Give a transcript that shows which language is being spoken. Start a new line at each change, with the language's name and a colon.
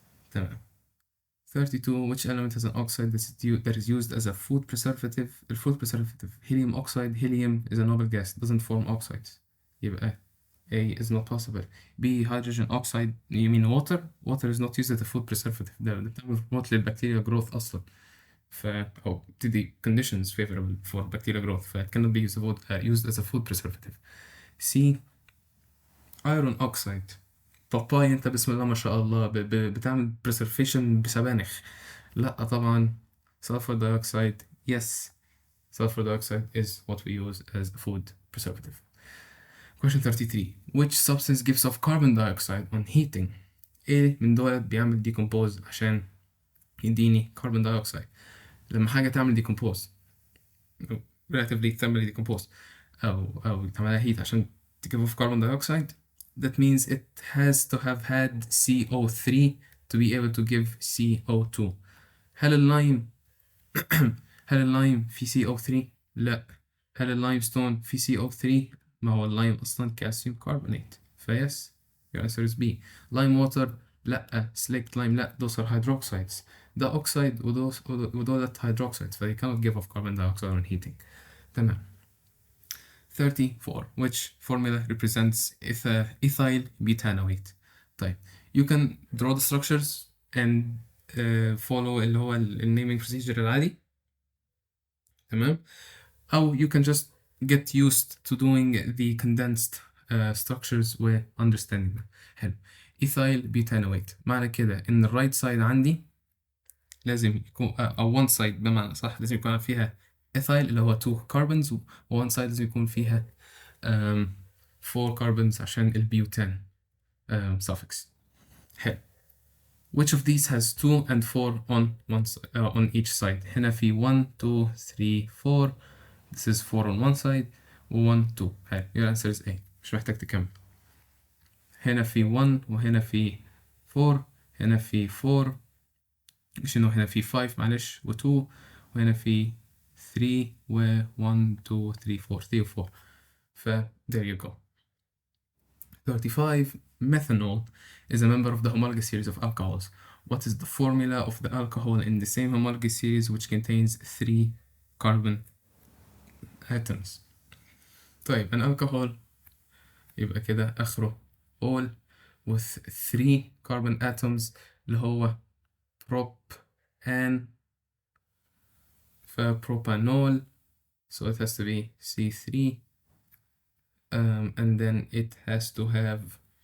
Arabic: تمام. 32.
English: Which element has an oxide that is used as a food preservative? The food preservative helium oxide. Helium is a noble gas, doesn't form oxides.
Arabic: يبقى
English: A is not possible. B hydrogen oxide. You mean water? Water is not used as a food preservative.
Arabic: ده بتعمل promote للبكتيريا growth أصلا.
English: أو بتدي conditions favorable for bacterial growth. it cannot be used as a food preservative. C iron oxide.
Arabic: باباي انت بسم الله ما شاء الله بتعمل preservation بسبانخ.
English: لا طبعا sulfur dioxide. Yes, sulfur dioxide is what we use as a food preservative. Question 33. Which substance gives off carbon dioxide on heating?
Arabic: ايه من دول بيعمل
English: decompose
Arabic: عشان يديني
English: carbon dioxide؟ لما حاجة تعمل decompose relatively thermally decompose أو تعملها heat عشان to give off carbon dioxide, that means it has to have had CO3 to be able to give CO2.
Arabic: هل اللايم هل اللايم في CO3؟ لا. هل اللايمستون في CO3؟ ما هو اللايم أصلا كالسيوم كاربونات.
English: Face your answer is B.
Arabic: لايم ووتر لا. سليكت لايم لا.
English: those are hydroxides.
Arabic: ده أوكسايد ودول hydroxides.
English: they cannot give off carbon dioxide on heating.
Arabic: تمام. 34.
English: Which formula represents ethyl butanoate? طيب you can draw the structures and follow
Arabic: اللي هو
English: naming procedure العادي.
Arabic: تمام.
English: أو you can just get used to doing the condensed structures و understanding them.
Arabic: حلو. ethyl butanoate معنى كده إن right side عندي لازم يكون أو one side بمعنى صح لازم يكون فيها ethyl اللي هو 2 carbons و one side لازم يكون فيها 4 carbons عشان البيوتان suffix. حلو.
English: Which of these has 2 and 4 on each side؟ هنا في 1 2 3 4. This is 4 on one side و 1 2. حلو. your answer is A.
Arabic: مش محتاج تكمل. هنا في 1 وهنا في 4. هنا في 4 مش إنه هنا في 5 معلش و 2 وهنا في 3 و 1 2 3 4 3 و 4.
English: there you go. 35. Methanol is a member of the homologous series of alcohols. What is the formula of the alcohol in the same homologous series which contains 3 carbon atoms? طيب an alcohol
Arabic: يبقى كده آخره
English: all with 3 carbon atoms
Arabic: اللي هو
English: propan propanol, so it has to be C3 and then it has to have